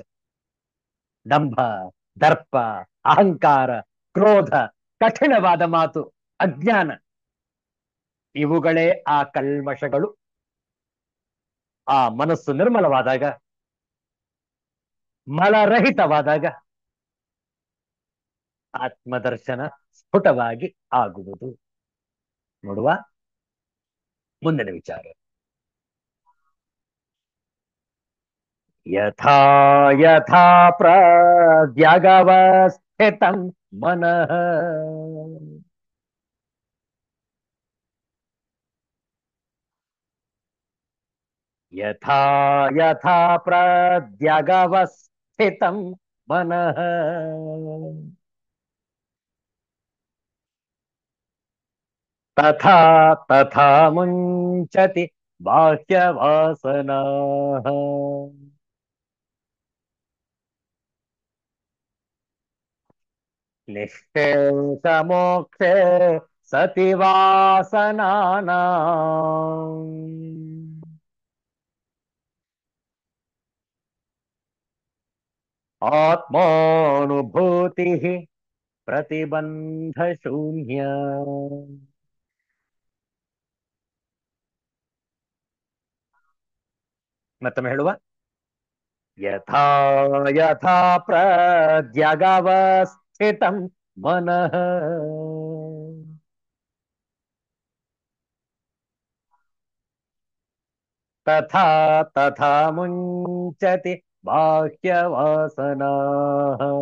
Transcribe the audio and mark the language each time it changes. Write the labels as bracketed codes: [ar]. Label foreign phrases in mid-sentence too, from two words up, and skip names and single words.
[kn] ದಂಭ, ದರ್ಪ, ಅಹಂಕಾರ, ಕ್ರೋಧ, ಕಠಿಣವಾದ ಮಾತು, ಅಜ್ಞಾನ ಇವುಗಳೇ ಆ ಕಲ್ಮಶಗಳು. ಆ ಮನಸ್ಸು ನಿರ್ಮಲವಾದಾಗ, ಮಲರಹಿತವಾದಾಗ ಆತ್ಮದರ್ಶನ ಸ್ಫುಟವಾಗಿ ಆಗುವುದು. ನೋಡುವ ಮುಂದಿನ ವಿಚಾರ. [sa] ಯಥಾ ಯಥಾ ಪ್ರದ್ಯಗವಸ್ಥಿತಂ ಮನಃ ಯಥಾ ಯಥಾ ಪ್ರದ್ಯಗವಸ್ಥಿತಂ ಮನಃ ತಥಾ ತಥಾ ಮುಂಚತಿ ಬಾಹ್ಯವಾಸನಾಃ. ನಿಶ್ಚೇಷಮೋಕ್ಷೇ ಸತಿ ವಾಸನಾನಾಂ ಆತ್ಮಾನುಭೂತಿ ಪ್ರತಿಬಂಧ ಶೂನ್ಯ. [kn] ಮತ್ತೊಮ್ಮೆ ಹೇಳುವ. [sa] ಯಥಾ ಯಥಾ ಪ್ರಜ್ಞಗವಸ್ಥಿತಂ ಮನಃ ತಥಾ ತಥಾ ಮುಂಚತಿ ಬಾಹ್ಯವಾಸನಾಃ.